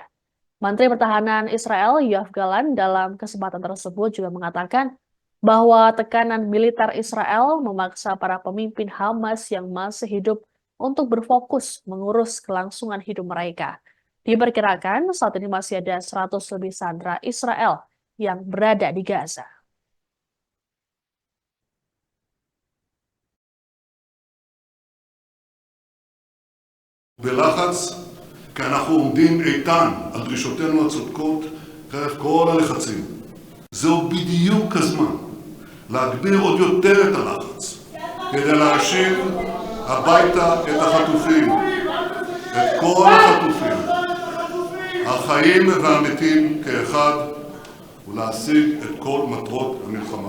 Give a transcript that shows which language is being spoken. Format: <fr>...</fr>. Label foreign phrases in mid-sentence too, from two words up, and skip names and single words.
<id>Menteri Pertahanan Israel Yoav Gallant dalam kesempatan tersebut juga mengatakan bahwa tekanan militer Israel memaksa para pemimpin Hamas yang masih hidup untuk berfokus mengurus kelangsungan hidup mereka. Diperkirakan saat ini masih ada 100 lebih sandera Israel yang berada di Gaza.</id> <he>בלחץ, כי אנחנו עומדים איתן על דרישותינו הצודקות חרף כל הלחצים. זהו בדיוק הזמן להגביר עוד יותר את הלחץ כדי להשיב הביתה את החטופים, את כל החטופים, החיים והמתים כאחד, ולהשיג את כל מטרות המלחמה.</he>